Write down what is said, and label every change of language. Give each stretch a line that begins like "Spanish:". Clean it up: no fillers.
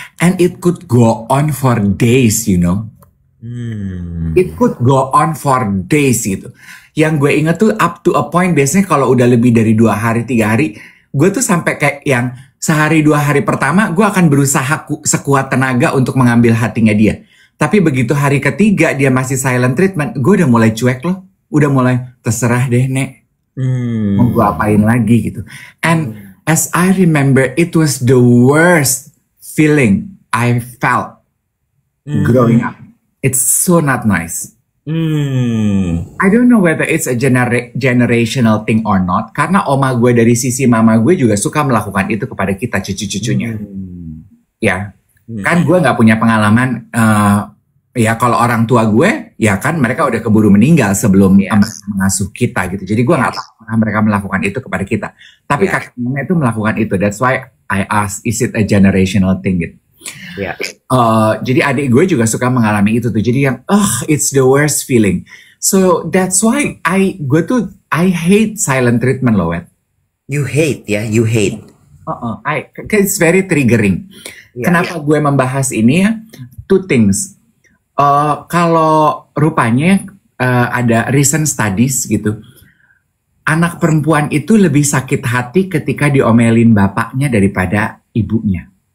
English: And it could go on for days, you know. It could go on for days
Indonesian: gitu. Yang gue inget tuh
English: up to a point,
Indonesian: biasanya kalau udah lebih dari 2 hari, 3 hari, gue tuh sampai kayak yang sehari 2 hari pertama, gue akan berusaha sekuat tenaga untuk mengambil hatinya dia. Tapi begitu hari ketiga dia masih silent treatment, gue udah mulai cuek loh. Udah mulai terserah deh, Nek. Mau gue apain lagi gitu.
English: And as I remember, it was the worst feeling I felt growing up. It's so not nice. I don't know whether it's a generational thing or not.
Indonesian: Karena oma gue dari sisi mama gue juga suka melakukan itu kepada kita cucu-cucunya. Ya, kan gue nggak punya pengalaman. Ya kalau orang tua gue, ya kan mereka udah keburu meninggal sebelum mengasuh kita gitu. Jadi gue nggak tahu apakah mereka melakukan itu kepada kita. Tapi kakek nenek itu melakukan itu.
English: That's why I ask, is it a generational thing
Indonesian: gitu? Jadi adik gue juga suka mengalami itu tuh. Jadi yang,
English: it's the worst feeling. So that's why I hate silent treatment
Indonesian: loh,
English: Wet. You hate ya, you hate. It's very triggering.
Indonesian: Kenapa gue membahas ini ya?
English: Two things.
Indonesian: Kalau rupanya ada
English: recent studies
Indonesian: gitu, anak perempuan itu lebih sakit hati ketika diomelin bapaknya daripada ibunya.